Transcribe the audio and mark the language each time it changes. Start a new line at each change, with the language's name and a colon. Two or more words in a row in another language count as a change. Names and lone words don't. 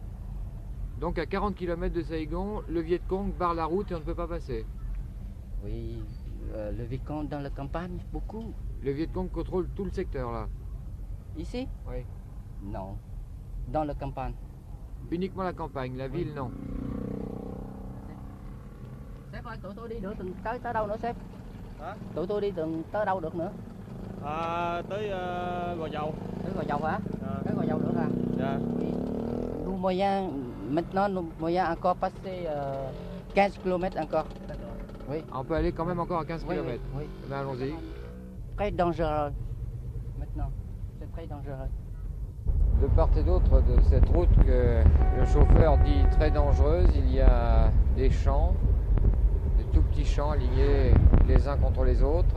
French: Donc à 40 km de Saigon, le Viet Cong barre la route et on ne peut pas passer. Oui, le Vicomte dans la campagne, beaucoup. Le Viet Cong contrôle tout le secteur là. Ici? Oui. Non, dans la campagne. Uniquement la campagne, la ville non.
Vietnamese: Sếp ơi, tụi tôi đi được tới đâu nữa sếp? Hả? Tụi tôi đi tới đâu được nữa? Tới Gò Dầu. Tới Gò Dầu hả? Tới Gò Dầu được à? Dạ.
French: Nous maintenant, nous moyens encore passer 15 km encore. Oui. On peut aller quand même encore à 15 Oui, km. oui, oui. Eh bien, allons-y. Très dangereux. Maintenant, c'est très dangereux. De part et d'autre de cette route que le chauffeur dit très dangereuse, il y a des champs, de tout petits champs alignés les uns contre les autres.